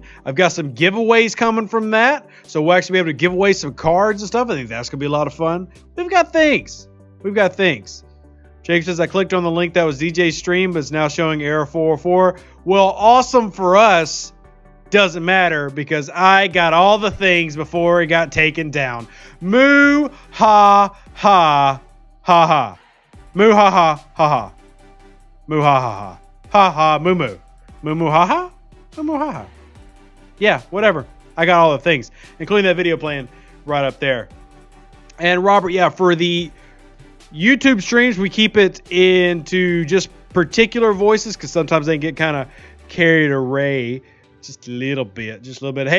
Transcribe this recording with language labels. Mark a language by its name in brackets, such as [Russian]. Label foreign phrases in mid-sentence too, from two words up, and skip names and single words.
[English] I've got some giveaways coming from that. So we'll actually be able to give away some cards and stuff. I think that's going to be a lot of fun. We've got things. Jake says, I clicked on the link that was DJ's stream, but it's now showing error 404. Well, awesome for us. Doesn't matter because I got all the things before it got taken down. Moo ha ha ha ha. Moo ha ha ha ha. Moo ha ha ha. Ha ha moo moo. Moo moo ha ha. Moo moo ha ha. Yeah, whatever. I got all the things, including that video playing right up there. And Robert, yeah, for the YouTube streams, we keep it into just particular voices because sometimes they get kind of carried away. Just a little bit. Just a little bit.